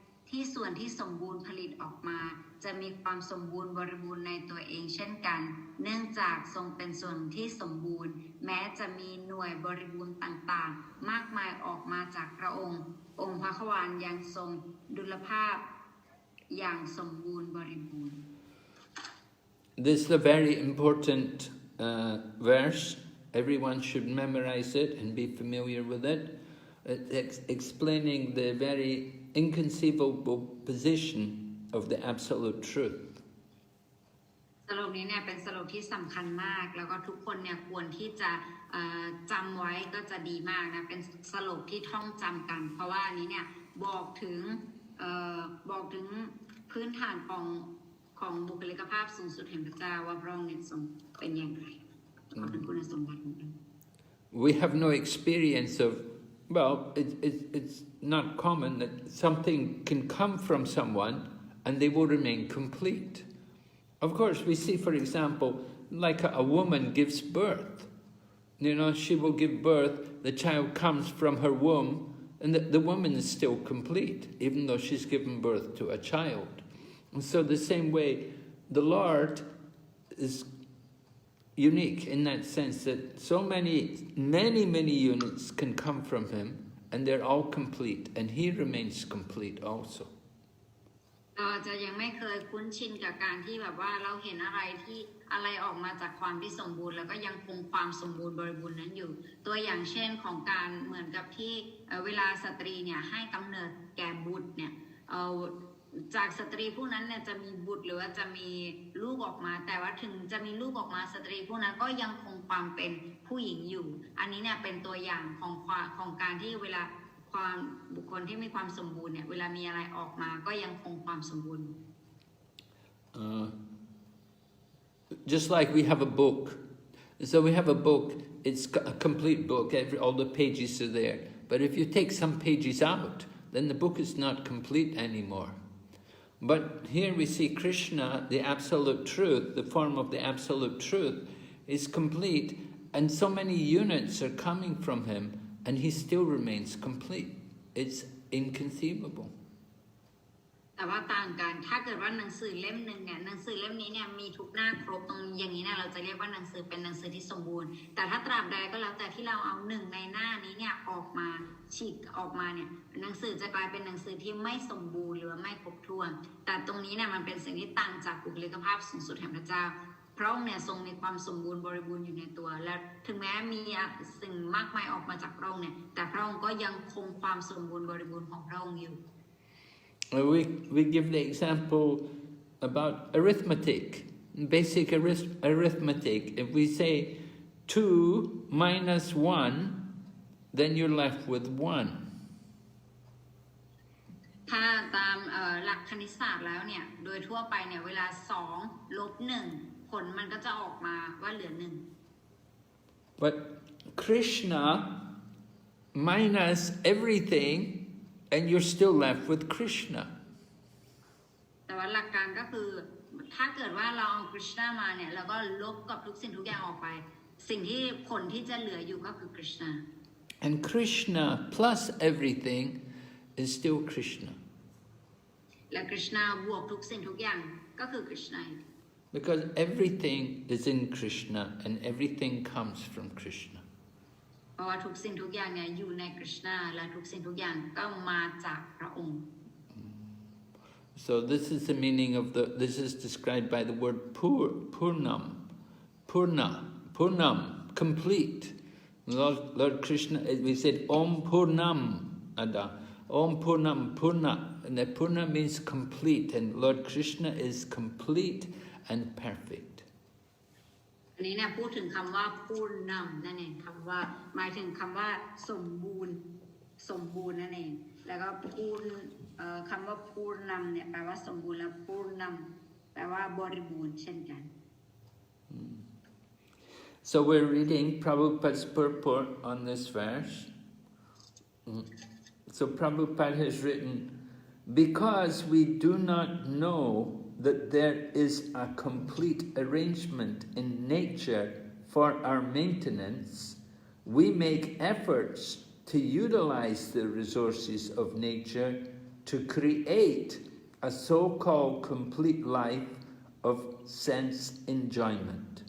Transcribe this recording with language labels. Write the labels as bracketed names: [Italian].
[Thai] ที่ส่วนที่สมบูรณ์ผลิตออกมาจะมีความสมบูรณ์บริบูรณ์ในตัวเองเช่นกันเนื่องจากทรงเป็นส่วนที่สมบูรณ์แม้จะมีหน่วยบริบูรณ์ต่างๆมากมายออกมาจากพระองค์องค์พระขวานยังทรงดุลภาพอย่างสมบูรณ์บริบูรณ์ [English] This is a very important verse. Everyone should memorize it and be familiar with it. It's explaining the very inconceivable position of the absolute truth. [Thai] สรุปนี้เนี่ยเป็นสรุปที่สำคัญมากแล้วก็ทุกคนเนี่ยควรที่จะจำไว้ก็จะดีมากนะเป็นสรุปที่ท่องจำกันเพราะว่าอันนี้เนี่ยบอกถึงพื้นฐานของบุคลิกภาพสูงสุดแห่งพระเจ้าว่าพระองค์เนี่ยทรงเป็นอย่างไรเป็นคุณสมบัติของพระองค์ [English] We have no experience of it's not common that something can come from someone and they will remain complete. Of course, we see, for example, like a woman gives birth. You know, she will give birth, the child comes from her womb, and the woman is still complete, even though she's given birth to a child. And so the same way, the Lord is unique in that sense that so many units can come from Him, and they're all complete, and He remains complete also. [Thai] เราจะยังไม่เคยคุ้นชินกับการที่แบบว่าเราเห็นอะไรออกมาจากความที่สมบูรณ์แล้วก็ยังคงความสมบูรณ์บริบูรณ์นั้นอยู่ตัวอย่างเช่นของการเหมือนกับที่เวลาสตรีเนี่ยให้กำเนิดแก่บุตรเนี่ยจากสตรีผู้นั้นเนี่ยจะมีบุตรหรือว่าจะมีลูกออกมาแต่ว่าถึงจะมีลูกออกมาสตรีผู้นั้นก็ยังคงความเป็นผู้หญิงอยู่อันนี้เนี่ยเป็นตัวอย่างของการที่เวลา ความบุคคลที่มีความสมบูรณ์เนี่ยเวลามีอะไรออกมาก็ยังคงความสมบูรณ์ [English] Just like we have a book. So we have a book, it's a complete book, all the pages are there. But if you take some pages out, then the book is not complete anymore. But here we see Krishna, the absolute truth, the form of the absolute truth, is complete, and so many units are coming from him, and he still remains complete. It's inconceivable. [Thai] แต่ว่าต่างกันถ้าเกิดว่าหนังสือเล่มหนึ่งเนี่ยหนังสือเล่มนี้เนี่ยมีทุกหน้าครบตรงอย่างนี้เนี่ยเราจะเรียกว่าหนังสือเป็นหนังสือที่สมบูรณ์แต่ถ้าตราบใดก็แล้วแต่ที่เราเอาหนึ่งในหน้านี้เนี่ยออกมาฉีกออกมาเนี่ยหนังสือจะกลายเป็นหนังสือที่ไม่สมบูรณ์หรือว่าไม่ครบถ้วนแต่ตรงนี้เนี่ยมันเป็นสิ่งที่ต่างจากบุคลิกภาพสูงสุดแห่งพระเจ้าพระองค์เนี่ยทรงมีความสมบูรณ์บริบูรณ์อยู่ในตัวและถึงแม้มีสิ่งมากมายออกมาจากพระองค์เนี่ยแต่พระองค์ก็ยังคงความสมบูรณ์บริบูรณ์ของพระองค์อยู่ [English] We give the example about arithmetic, basic arithmetic. If we say 2 minus 1, then you're left with 1. [Thai] ถ้าตามหลักคณิตศาสตร์แล้วเนี่ยโดยทั่วไปเนี่ยเวลา2ลบ1ผลมันก็จะออกมาว่าเหลือ1 [English] But Krishna minus everything and you're still left with Krishna. [Thai] แต่ว่าหลักการก็คือถ้าเกิดว่าเราเอา Krishna มาเนี่ยแล้วก็ลบกับทุกสิ่งทุกอย่างออกไปสิ่งที่ผลที่จะเหลืออยู่ก็คือ Krishna. [English] And Krishna plus everything is still Krishna. [Thai] และ Krishna บวกทุกสิ่งทุกอย่างก็คือ Krishna. [English] Because everything is in Krishna and everything comes from Krishna. [Thai] เพราะว่าทุกสิ่งทุกอย่างเนี่ยอยู่ใน Krishna และทุกสิ่งทุกอย่างก็มาจากพระองค์ [English] So this is the meaning of this is described by the word Purnam, Purnam, complete. Lord Krishna, we said [Sanskrit] Om Purnam Ada, Om Purnam Purna, [English] and that Purna means complete, and Lord Krishna is complete and perfect. [Thai] อันนี้เนี่ยพูดถึงคำว่าพูนนำนั่นเองคำว่าหมายถึงคำว่าสมบูรณ์นั่นเองแล้วก็พูนคำว่าพูนนำเนี่ยแปลว่าสมบูรณ์และพูนนำแปลว่าบริบูรณ์เช่นกัน [English] So we're reading Prabhupada's purport on this verse. So Prabhupada has written, because we do not know that there is a complete arrangement in nature for our maintenance, we make efforts to utilize the resources of nature to create a so-called complete life of sense enjoyment.